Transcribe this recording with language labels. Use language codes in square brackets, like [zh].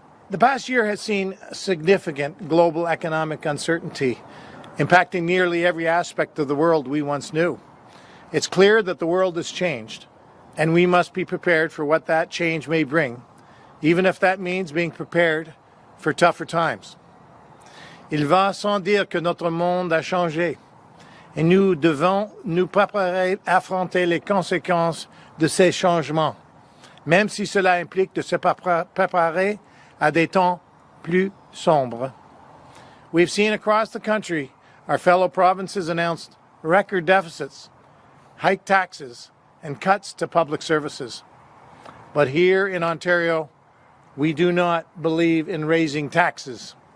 [en] The past year has seen significant global economic uncertainty, impacting nearly every aspect of the world we once knew. It's clear that the world has changed, and we must be prepared for what that change may bring, even if that means being prepared for tougher times. [fr] Il va sans dire que notre monde a changé, et nous devons nous préparer à affronter les conséquences de ces changements, même si cela implique de se préparer à des temps plus sombres. [en] We've seen across the country our fellow provinces announced record deficits, hiked taxes, and cuts to public services. But here in Ontario, we do not believe in raising taxes.